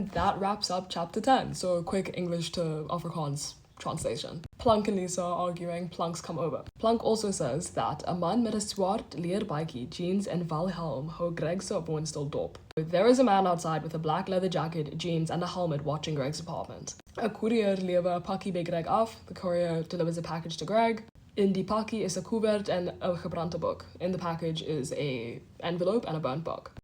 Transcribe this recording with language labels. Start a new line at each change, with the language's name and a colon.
English: That wraps up chapter 10, so a quick English to Afrikaans translation. Plunk and Lisa are arguing, Plunk's come over. Plunk also says that a man
Afrikaans: met 'n swart leerbytjie, jeans en valhelm hou Greg se woonstel dop.
English: There is a man outside with a black leather jacket, jeans and a helmet watching Greg's apartment.
Afrikaans: A courier lewer 'n pakkie by Greg af.
English: The courier delivers a package to Greg.
Afrikaans: In die pakkie is 'n koevert en 'n gebrande boek.
English: In the package is a envelope and a burnt book.